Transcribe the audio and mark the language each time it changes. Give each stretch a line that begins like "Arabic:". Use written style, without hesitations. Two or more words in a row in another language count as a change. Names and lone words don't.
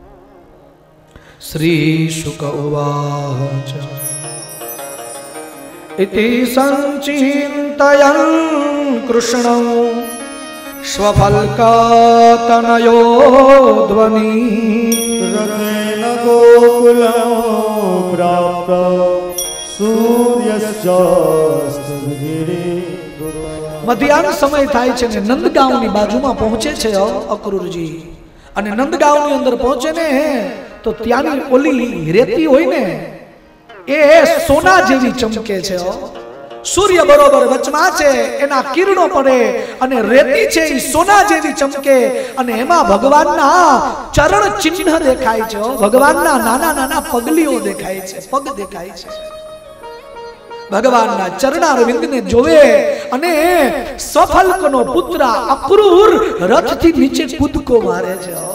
Sanskrit: શ્રી શુક ઉવાચ इति संचिन्तयन् कृष्णं स्वफल्कातनयो ध्वनि रथेन गोकुलं प्राप्त सूर्यश्चास्तगिरिः।
Gujarati: મધ્યાહન સમય થાય છે ને નંદગાંવની બાજુમાં પહોંચે છે અક્રૂરજી અને નંદગાંવની અંદર પહોંચે ને તો ત્યાંની ઓલી રેતી હોય ને એ સોના જેવી ચમકે છે સૂર્ય બરોબર વચમાં છે એના કિરણો પડે અને રેતી છે એ સોના જેવી ચમકે અને એમાં ભગવાનના ચરણ ચિહ્ન દેખાય છે ભગવાનના નાના નાના પગલીઓ દેખાય છે પગ દેખાય છે ભગવાનના ચરણારવિંદને જોવે અને સફલ્કનો પુત્ર અક્રૂર રથથી નીચે કૂદકો મારે છે